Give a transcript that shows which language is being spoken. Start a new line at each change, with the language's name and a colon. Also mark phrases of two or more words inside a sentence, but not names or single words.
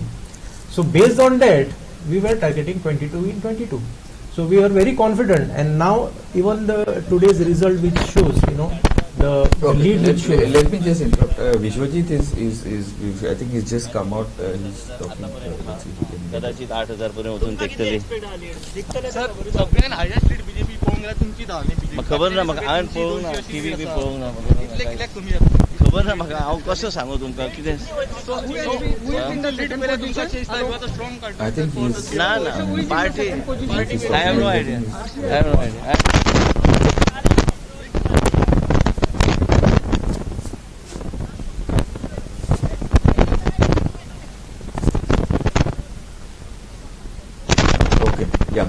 English: So based on that, we were targeting 22 in 22. So we are very confident, and now even the today's result which shows, the lead which shows. Let me just interrupt. Vishwajit is I think he's just come out. He's talking. Let's see if we can.
Konkani: कदाचित 8,000 पर्यंत वचून तेकतली सगळ्यान
English: highest lead
Konkani: बीजेपी पळोवंक गेल्यार तुमची धांवली म्हाका खबर ना म्हाका हांवें पळोवंक ना टीव्ही बी पळोवंक ना कितल्याक कमी जाता खबर ना म्हाका हांव कसो सांगू तुमकां कितें
English: I think he's.
Konkani: ना पार्टी
English: I have no idea. Okay. Yeah.